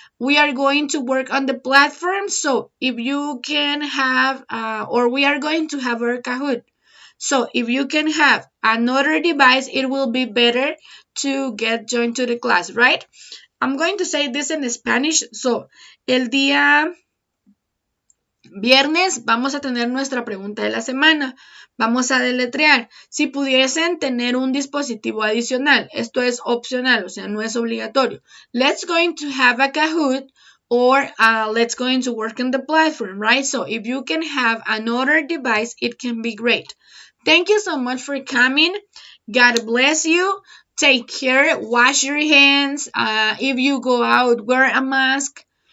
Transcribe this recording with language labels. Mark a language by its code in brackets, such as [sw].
[en] we are going to work on the platform. So if you can have, or we are going to have our Kahoot. So if you can have another device, it will be better to get joined to the class, right? I'm going to say this in Spanish. [es] So, el día viernes vamos a tener nuestra pregunta de la semana. Vamos a deletrear. Si pudiesen tener un dispositivo adicional, esto es opcional, o sea, no es obligatorio. [en] Let's going to have a Kahoot or let's going to work on the platform, right? So if you can have another device, it can be great. Thank you so much for coming. God bless you. Take care. Wash your hands. If you go out, wear a mask.